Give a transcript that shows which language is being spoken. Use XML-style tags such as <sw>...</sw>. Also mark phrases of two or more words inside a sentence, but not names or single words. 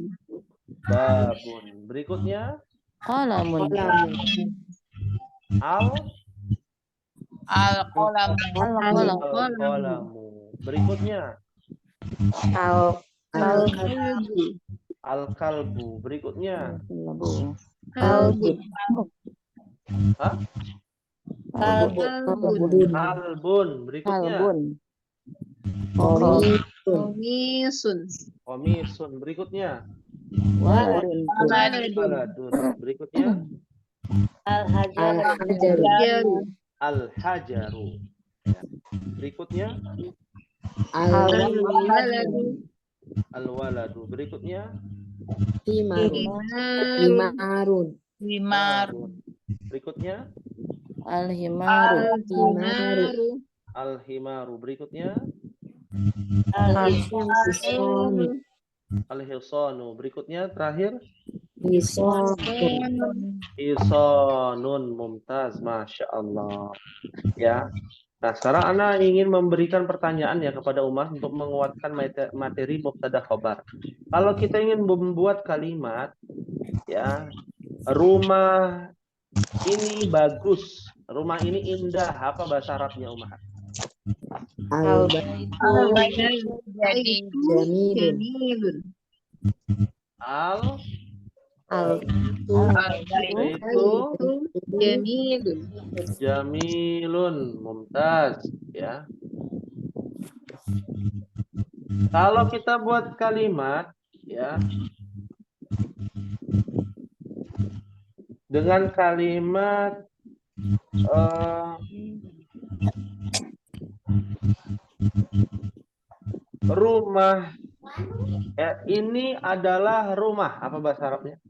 <id>Babun. Berikutnya?</id> <ar>Qalamun. Al-qalam.</ar> <id>Al-qalamu. Berikutnya?</id> <ar>Al-kalbu.</ar> <id>Al-kalbu. Berikutnya?</id> <ar>Kalbun. Hah? Kalbun.</ar> <id>Kalbun. Berikutnya?</id> <ar>Komisun. Komisun.</ar> <id>Berikutnya?</id> <ar>Waladun.</ar> <id>Waladun. Berikutnya?</id> <ar>Al-hajaru. Al-hajaru.</ar> <id>Ya. Berikutnya?</id> <ar>Al-waladu.</ar> <id>Al-waladu. Berikutnya?</id> <ar>Himarun. Himarun.</ar> <id>Berikutnya?</id> <ar>Al-himaru.</ar> <id>Al-himaru. Berikutnya?</id> <ar>Al-hisanu. Al-hisanu.</ar> <id>Berikutnya terakhir?</id> <ar>Hisanu. Isonun. Mumtaz. Masya Allah.</ar> <id>Ya. Nah, sekarang Ana ingin memberikan pertanyaan ya kepada Umar untuk menguatkan materi</id> <ar>mubtada khobar.</ar> <id>Kalau kita ingin membuat kalimat, ya, rumah ini bagus, rumah ini indah, apa bahasa Arabnya Umar?</id> <ar>Al-baitu jamilun. Al-baitu Jamilun. jamilun, mumtaz,</ar> <id>ya. Kalau kita buat kalimat, ya, dengan kalimat rumah, ya, ini adalah rumah, apa bahasa Arabnya?</id>